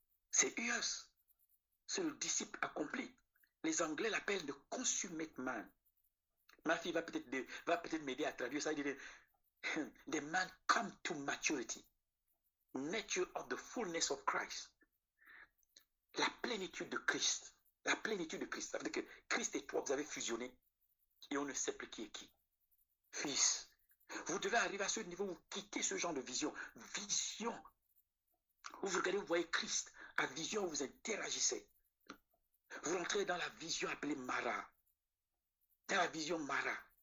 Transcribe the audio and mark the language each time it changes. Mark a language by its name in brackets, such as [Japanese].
[French] C'est Eos. C'est le disciple accompli. Les Anglais l'appellent le consummate man. Ma fille va peut-être m'aider à traduire ça. Il dit, [English] the man come to maturity. Nature of the fullness of Christ. [French] La plénitude de Christ. La plénitude de Christ. Ça veut dire que Christ et toi, vous avez fusionné. Et on ne sait plus qui est qui. Fils, vous devez arriver à ce niveau où vous quittez ce genre de vision. Vision. Où vous regardez, vous voyez Christ. À vision où vous interagissez. Vous rentrez dans la vision appelée Mara. Dans la vision Mara.